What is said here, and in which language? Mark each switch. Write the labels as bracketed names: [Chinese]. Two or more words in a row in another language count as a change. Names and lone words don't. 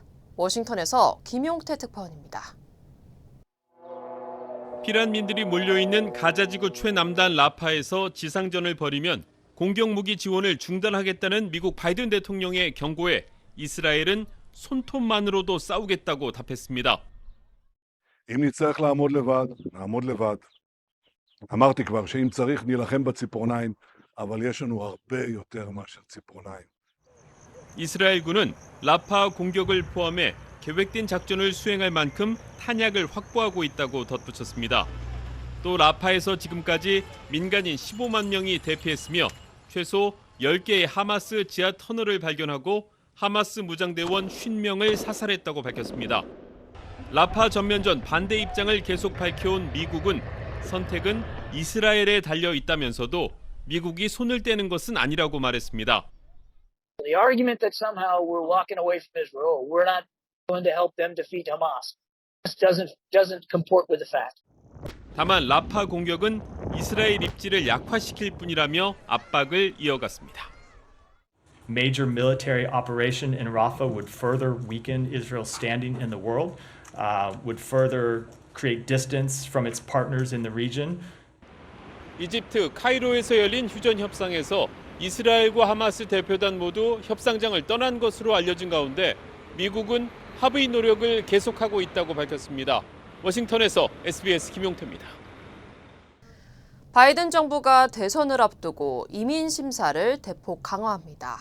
[Korean] 워싱턴에서 김용태 특파원입니다. 피난민들이 몰려있는 가자지구 최남단 라파에서 지상전을 벌이면 공격무기 지원을 중단하겠다는 미국 바이든 대통령의 경고에 이스라엘은 손톱만으로도 싸우겠다고 답했습니다. [Hebrew] אם נצטרך לעמוד לבד, נעמוד לבד. אמרתי כבר שאם צריך נילחם בציפורניים, אבל יש לנו הרבה יותר מאשר ציפורניים. [Korean] 이스라엘군은 라파 공격을 포함해 계획된 작전을 수행할 만큼 탄약을 확보하고 있다고 덧붙였습니다. 또 라파에서 지금까지 민간인 15만 명이 대피했으며 최소 10개의 하마스 지하 터널을 발견하고 하마스 무장대원 50명을 사살했다고 밝혔습니다. 라파 전면전 반대 입장을 계속 밝혀온 미국은 선택은 이스라엘에 달려 있다면서도 미국이 손을 떼는 것은 아니라고 말했습니다. [English] The argument that somehow we're walking away from Israel, we're not going to help them defeat Hamas, doesn't comport with the fact. [Korean] 다만 라파 공격은 이스라엘 입지를 약화시킬 뿐이라며 압박을 이어갔습니다. [English] Major military operation in Rafah would further weaken Israel's standing in the world, would further create distance from its partners in the region. [Korean] 이집트 카이로에서 열린 휴전 협상에서 이스라엘과 하마스 대표단 모두 협상장을 떠난 것으로 알려진 가운데 미국은 합의 노력을 계속하고 있다고 밝혔습니다. 워싱턴에서 SBS 김용태입니다. 바이든 정부가 대선을 앞두고 이민 심사를 대폭 강화합니다.